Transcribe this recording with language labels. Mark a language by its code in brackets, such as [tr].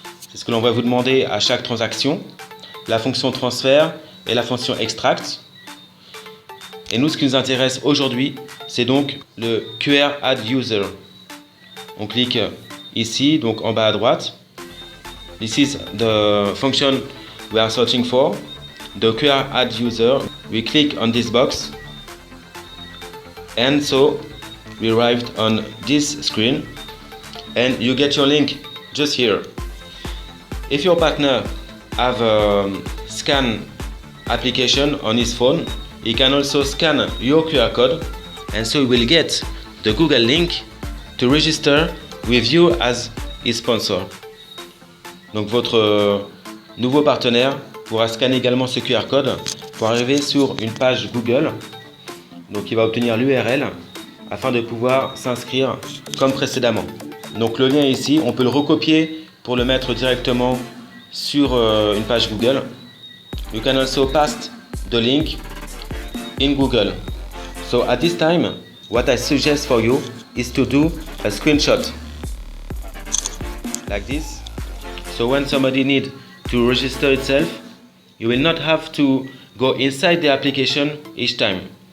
[fr] C'est ce que l'on va vous demander à chaque transaction. La fonction transfert et la fonction extract. Et nous, ce qui nous intéresse aujourd'hui, c'est donc le QR Add User. On clique ici, donc en bas à droite. [en] This is the function we are searching for. The QR Add User. We click on this box. And so we arrived on this screen. And you get your link just here. If your partner have a scan application on his phone, he can also scan your QR code, and so he will get the Google link to register with you as his sponsor. [fr] Donc votre nouveau partenaire pourra scanner également ce QR code pour arriver sur une page Google. Donc il va obtenir l'URL afin de pouvoir s'inscrire comme précédemment. Donc le lien ici, on peut le recopier pour le mettre directement sur une page Google. [en] You can also paste the link in Google. So at this time, what I suggest for you is to do a screenshot like this. So when somebody needs to register itself, you will not have to go inside the application each time.